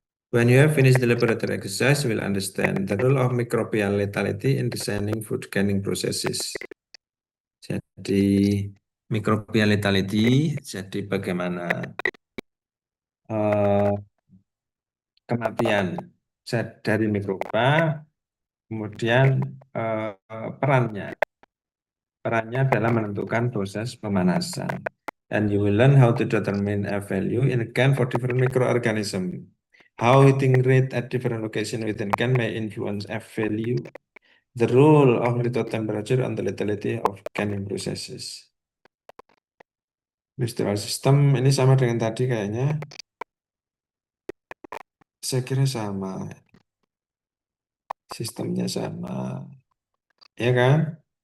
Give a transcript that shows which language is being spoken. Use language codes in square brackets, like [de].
[en] When you have finished the laboratory exercise, you will understand the role of microbial lethality in designing food canning processes. [id] Jadi microbial lethality, jadi bagaimana kematian zat dari mikroba, kemudian perannya dalam menentukan proses pemanasan. [en] And you will learn how to determine F value in a can for different microorganism. How heating rate at different location within can may influence F value. The rule of relative temperature on the lethality of canning processes. [id] Industrial system ini sama dengan tadi kayaknya. Saya kira sama. Sistemnya sama. Ya kan?